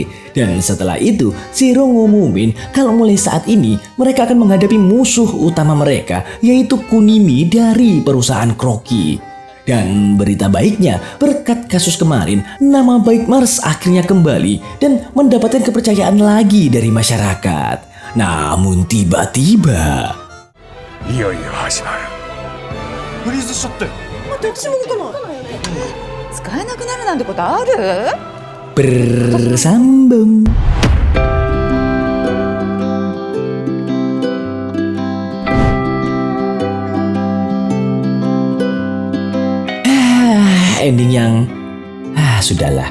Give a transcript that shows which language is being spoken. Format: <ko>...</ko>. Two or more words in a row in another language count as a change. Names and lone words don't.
<id>Dan setelah itu, Zero ngumumin kalau mulai saat ini mereka akan menghadapi musuh utama mereka, yaitu Kunimi dari perusahaan Crocky. Dan berita baiknya, berkat kasus kemarin, nama baik Mars akhirnya kembali dan mendapatkan kepercayaan lagi dari masyarakat. Namun tiba-tiba...</id> <ja>いよいよ始まる。フリーズしちゃって。私も動かない。使えなくなるなんてことある</ja> <id>？Bersambung. Ending yang sudahlah.</id>